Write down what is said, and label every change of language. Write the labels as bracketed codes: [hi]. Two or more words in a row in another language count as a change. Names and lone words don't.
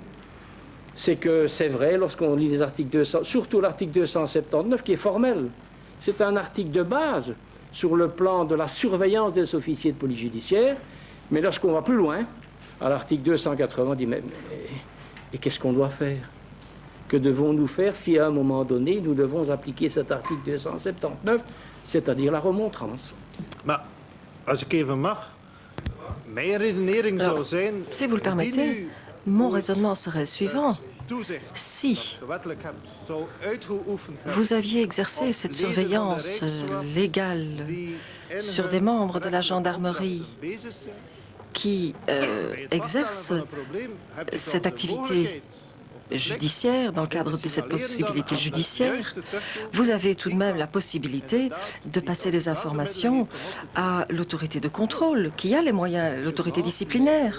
[fr] C'est que c'est vrai, lorsqu'on lit les articles 200, surtout l'article 279, qui est formel, c'est un article de base sur le plan de la surveillance des officiers de police judiciaire, mais lorsqu'on va plus loin, à l'article 280, on dit, mais qu'est-ce qu'on doit faire? Que devons-nous faire si, à un moment donné, nous devons appliquer cet article 279, c'est-à-dire la remontrance? [nl] Maar als ik even mag, mijn redenering zou zijn... [fr] Si vous le permettez, mon raisonnement serait suivant. Si vous aviez exercé cette surveillance légale sur des membres de la gendarmerie qui exercent cette activité judiciaire, dans le cadre de cette possibilité judiciaire, vous avez tout de même la possibilité de passer des informations à l'autorité de contrôle, qui a les moyens, l'autorité disciplinaire.